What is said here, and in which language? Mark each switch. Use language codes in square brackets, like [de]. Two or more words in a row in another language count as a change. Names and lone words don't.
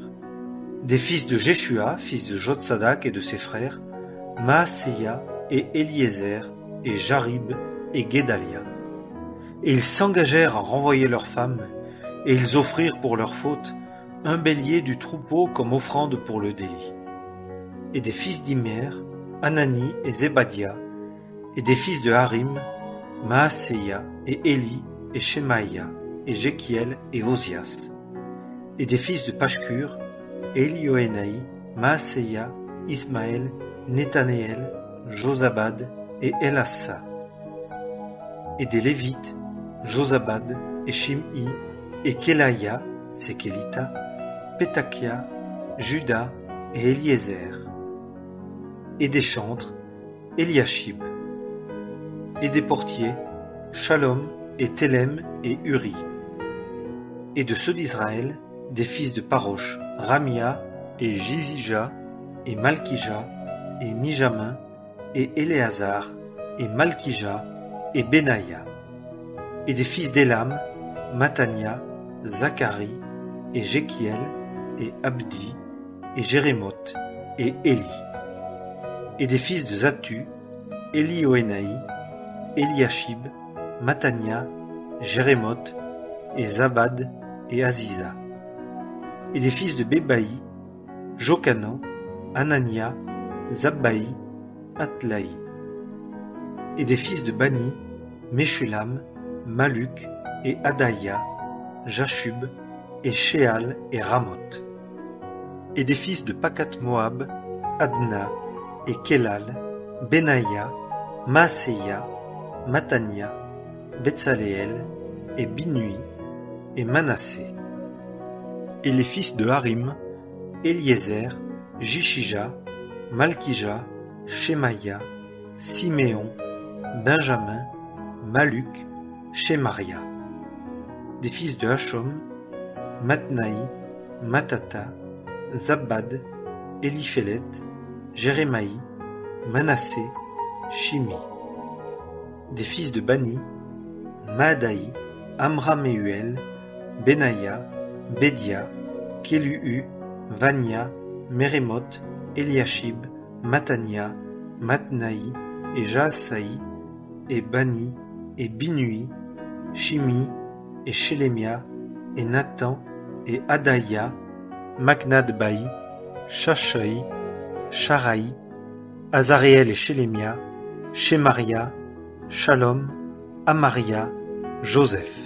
[fr] Des fils de Jéshua, fils de Jotsadak et de ses frères, Maaseia et Eliezer et Jarib et Guédalia. Et ils s'engagèrent à renvoyer leurs femmes, et ils offrirent pour leur faute un bélier du troupeau comme offrande pour le délit. Et des fils d'Imer, Anani et Zébadia, et des fils de Harim, Maaseia et Éli et Shemaïa et Jéchiel et Osias. Et des fils de Pashkur, Élioénaï, Maaseia, Ismaël, Nethanéel, Josabad et Elassa. Et des Lévites, Josabad et Shim'i et Kélaïa, c'est Kélita, Pétakia, Juda et Eliezer. Et des chantres, Eliashib. Et des portiers, Shalom et Télem et Uri. Et de ceux d'Israël, des fils de Parosh, Ramia et Jizija et Malkija et Mijamin et Éléazar et Malkija et Benaïa. Et des fils d'Élam, Matania, Zacharie et Jéchiel et Abdi et Jérémoth et Éli. Et des fils de Zatu, Élioénaï, Eliashib, Matania, Jérémoth et Zabad et Aziza. Et des fils de Bébaï, Jokanan, Anania, Zabbaï, Atlaï. Et des fils de Bani, Meshulam, Maluk et Adaïa, Jashub et Sheal et Ramoth. Et des fils de Pakat Moab, Adna et Kelal, Benaïa, Maaseia, Matania, Betsaléel et Binui et Manassé. Et les fils de Harim, Eliezer, Jishija, Malkija, Shemaïa, Siméon, Benjamin, Maluk, Shemaria. Des fils de Hachom, Matnaï, Matata, Zabad, Eliphélet, Jérémaï, Manassé, Shimi. Des fils de Bani, Maadaï, Amraméuel, Benaïa, Bédia, Kéluhu, Vania, Mérémoth, Eliashib, Matania, Matnaï et Jaasaï, et Bani, et Binui, Shimi, et Shelemia, et Nathan, et Adaïa, Maknadbaï, Shashaï, Sharaï, Azaréel et Shelemia, Shemaria, Shalom, Amaria, Joseph.